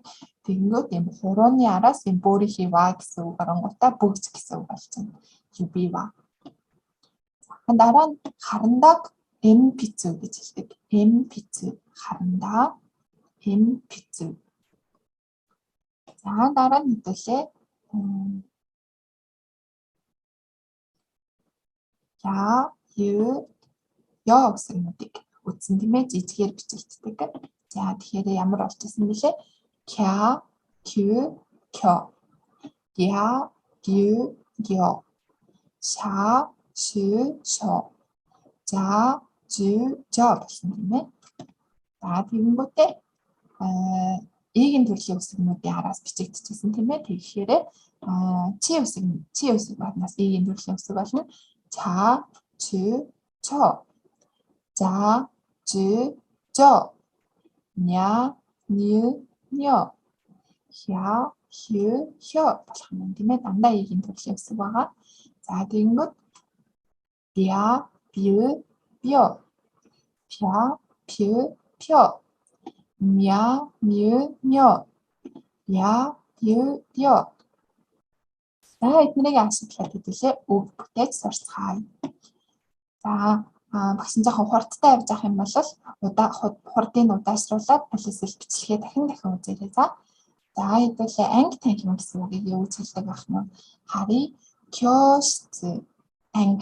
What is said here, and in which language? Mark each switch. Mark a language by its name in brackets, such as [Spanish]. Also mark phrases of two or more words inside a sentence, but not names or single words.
[Mongolian] Тэгэнгүүт юм хурууны араас юм бөөрийнхий ва гэсэн үг оронгуудаа бүгж гэсэн үг болчихно. [Japanese] Юбива. [Mongolian] Дараа нь харандаг эмпицүү гэж хэлдэг. Эмпицүү харандаа. тэм пицүү. За дараа нь хэдүүлээ. [Japanese] や、ゆ, [Mongolian] ёо үсгэнүүдийг үтсэн тийм ээ, жижигээр бичигддэг. За тэгэхээр ямар болж ирсэн бэлээ? [Japanese] きゃ、きゅ、きょ。や、ゆ、よ. しゃ、しゅ、しょ. [Mongolian] За, [Japanese] じゅ、じょ [Mongolian] болсон тийм ээ. За тэгэнгүүтээ игийн төрлийн үсгэнүүдийн араас бичигдчихсэн тийм ээ. Тэгэхээр чи үсэг батнаас игийн төрлийн үсэг болно. [Japanese] ざ、ちゅ、ちょ。ざ、じゅ、じょ. にゃ、にゅ、にょ. ひゃ、ひゅ、ひょ [Mongolian] болох юм тийм ээ. Дандаа игийн төрлийн үсэг байгаа. За тэгэнгүүт [Japanese] びゃ、びゅ、びょ. ぴゃ、ぴゅ、ぴょ。みゃ、みゅ、みょ. や、ゆ, よ. [Mongolian] За эднийг ашиглаад хэдүүлээ үг бүтээж сурцгаая. За багш жоохон хурдтай явж авах юм бол хурдыг удаашруулад полисэл бичлэгээ дахин үзээрэй. За хэдүүлээ анги танхим гэсэн үгийг юу гэж хэлдэг байх нь хари кёшцу анги.